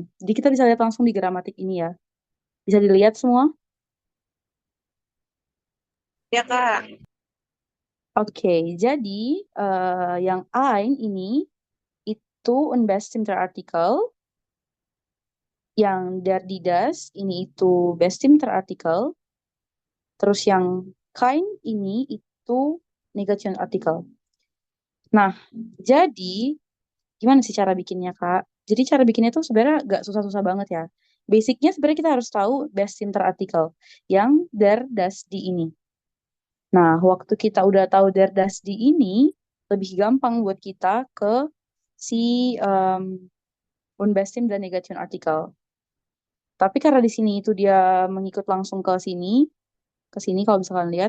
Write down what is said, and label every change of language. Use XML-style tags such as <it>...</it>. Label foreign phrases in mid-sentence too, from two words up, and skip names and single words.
<id>Jadi kita bisa lihat langsung di gramatik ini ya. Bisa dilihat semua? Ya Kak, Oke, jadi yang ein ini itu</id> <de>unbestimmter Artikel,</de> <id>yang</id> <de>der die das</de> <id>ini itu</id> <de>bestimmter Artikel,</de> <id>terus yang kein ini itu</id> <de>negation Artikel.</de> <id>Nah, jadi gimana sih cara bikinnya, Kak? Jadi cara bikinnya itu sebenarnya gak susah-susah banget ya. Basicnya sebenarnya kita harus tahu</id> <de>bestimmter Artikel</de> <id>yang</id> <de>der das die</de> <id>ini. Nah, waktu kita udah tahu Derdasdi ini, lebih gampang buat kita ke si um, Unbestim dan</id> <de>Negation Artikel.</de> <id>Tapi karena di sini itu dia mengikut langsung ke sini kalau misalkan lihat.</id>